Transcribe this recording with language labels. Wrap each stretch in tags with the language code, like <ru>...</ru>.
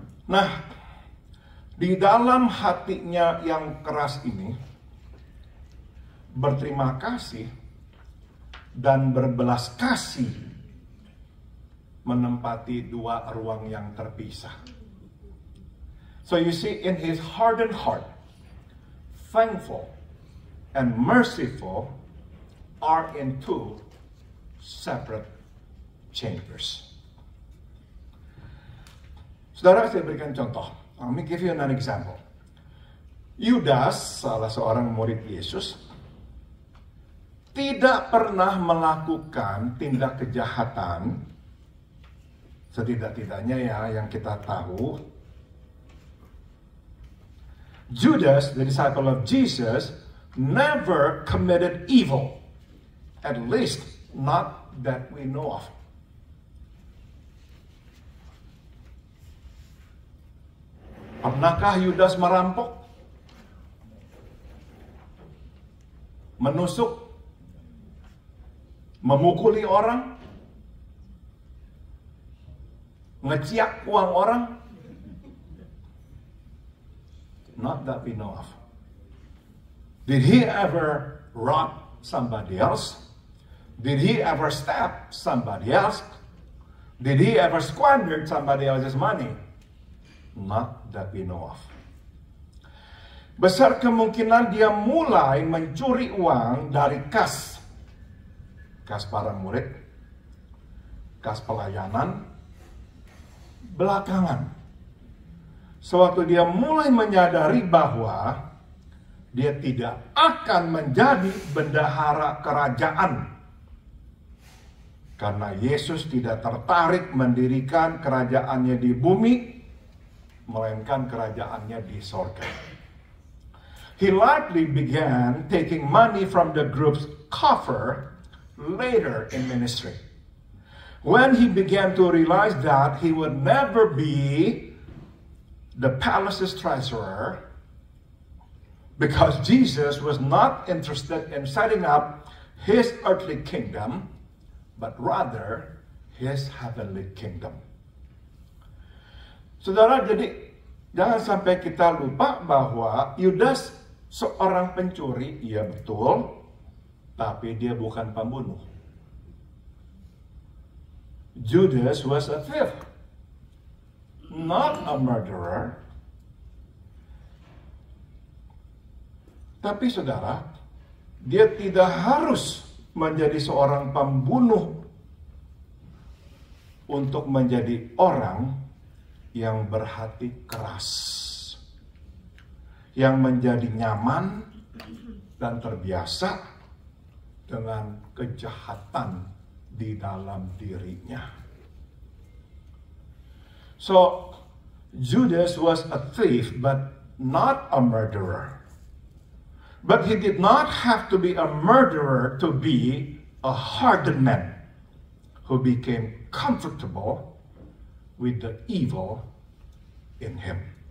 <id>Nah, di dalam hatinya yang keras ini, berterima kasih dan berbelas kasih menempati dua ruang yang terpisah.</id> <en>So you see, in his hardened heart, thankful and merciful are in two separate chambers.</en> <id>Saudara, saya berikan contoh.</id> <en>Let me give you an example.</en> <id>Yudas, salah seorang murid Yesus, tidak pernah melakukan tindak kejahatan, setidak-tidaknya ya yang kita tahu.</id> <en>Judas, the disciple of Jesus, never committed evil, at least not that we know of.</en> <id>Pernahkah Yudas merampok? Menusuk? Memukuli orang? Ngeciak uang orang?</id> <en>Not that we know of. Did he ever rob somebody else? Did he ever stab somebody else? Did he ever squander somebody else's money? Not that we know of.</en> <id>Besar kemungkinan dia mulai mencuri uang dari kas para murid, kas pelayanan, belakangan. Sewaktu dia mulai menyadari bahwa dia tidak akan menjadi bendahara kerajaan. Karena Yesus tidak tertarik mendirikan kerajaannya di bumi, melainkan kerajaannya di sorga.</id> <en>He likely began taking money from the group's coffer later in ministry. When he began to realize that he would never be the palace's treasurer, because Jesus was not interested in setting up his earthly kingdom, but rather his heavenly kingdom.</en> <id>Saudara, jadi jangan sampai kita lupa bahwa Yudas seorang pencuri, iya betul, tapi dia bukan pembunuh.</id> <en>Judas was a thief, not a murderer.</en> <id>Tapi saudara, dia tidak harus menjadi seorang pembunuh untuk menjadi orang yang berhati keras, yang menjadi nyaman dan terbiasa dengan kejahatan di dalam dirinya.</id> <en>So, Judas was a thief but not a murderer. But he did not have to be a murderer to be a hardened man who became comfortable with the evil in him.</en>